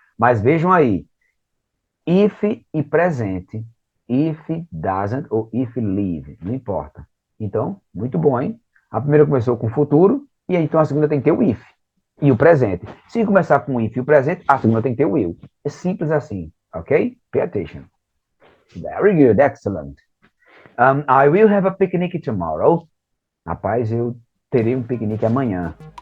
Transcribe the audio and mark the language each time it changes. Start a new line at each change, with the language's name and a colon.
Portuguese: Mas vejam aí, if e presente. If doesn't ou if leave, não importa. Então, muito bom, hein? A primeira começou com futuro, e aí então a segunda tem que ter o if e o presente. Se começar com o if e o presente, a segunda tem que ter o will. É simples assim, ok?
English: Pay attention. Very good, excellent. I will have a picnic tomorrow.
Portuguese: Rapaz, eu terei um piquenique amanhã.